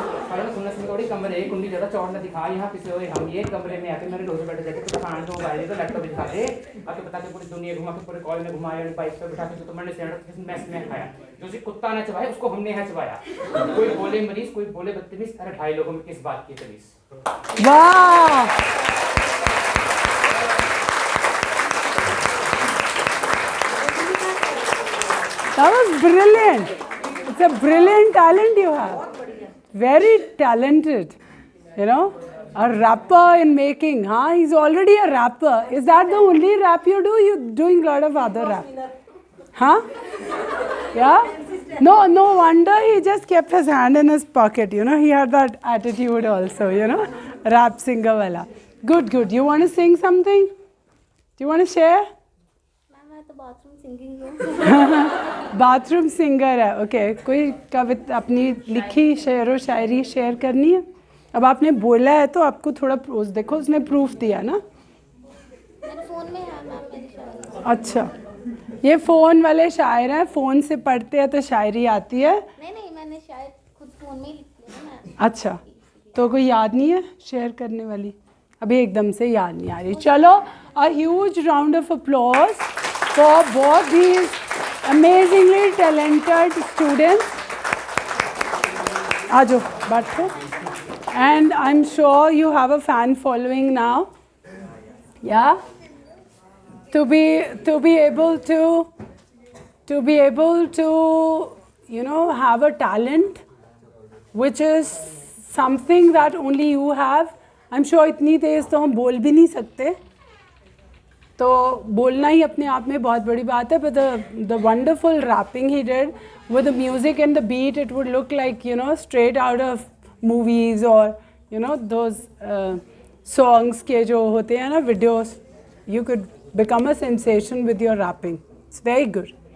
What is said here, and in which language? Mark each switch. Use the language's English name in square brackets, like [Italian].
[Hindi] सुनने से थोड़ी कमरे कुंडी ज्यादा चौड़ ना दिखा, यहाँ किसी और हम ये कमरे में आके मेरे दोस्त बैठे जाके कुछ खाना तो मोबाइल तो लैपटॉप दिखा दे, आके बता के पूरी दुनिया घुमा के पूरे कॉलेज में घुमाया, बाइक पे बिठा के तो मैंने सैंडविच मैस में खाया, जो सी कुत्ता ना चबाया उसको हमने यहाँ चबाया, कोई बोले मरीज कोई बोले बदतमीज, अरे भाई लोगों में किस बात की तमीज। [English] वाह, that was brilliant. It's a brilliant talent you have. Very talented. You know, a rapper in making. Huh? He's already a rapper. Is that the only rap you do? You're doing a lot of other rap. Huh? Yeah? No wonder he just kept his hand in his pocket. You know, he had that attitude also, you know. Rap singer wala. Good, good. You want to sing something? Do you want to share? [Hindi] मैं तो bathroom singing हूँ। Bathroom singer है, okay. कोई कविता अपनी लिखी शेर व शायरी share करनी है? अब आपने बोला है तो आपको थोड़ा प्रोज देखो, उसने प्रूफ दिया ना। मेरे फ़ोन में है मैम मेरी शायरी। अच्छा, ये फ़ोन वाले शायर हैं, फ़ोन से पढ़ते हैं तो शायरी आती है। नहीं मैंने शायद खुद फ़ोन में ही लिख लिया मैं। अच्छा, तो कोई याद नहीं है शेयर करने वाली? अभी एकदम से याद नहीं आ रही। [English] चलो, a huge round of applause for both these amazingly talented students. [Hindi] Aajo, बैठो. [English] And I'm sure you have a fan following now. Yeah. To be able to you know have a talent which is something that only you have. I'm sure [Hindi] इतनी तेज तो हम बोल भी नहीं सकते. तो बोलना ही अपने आप में बहुत बड़ी बात है, [English] but the wonderful rapping he did with the music and the beat, it would look like, you know, straight out of movies or, you know, those songs [Hindi] के जो होते हैं ना [English] videos. You could become a sensation with your rapping. It's very good.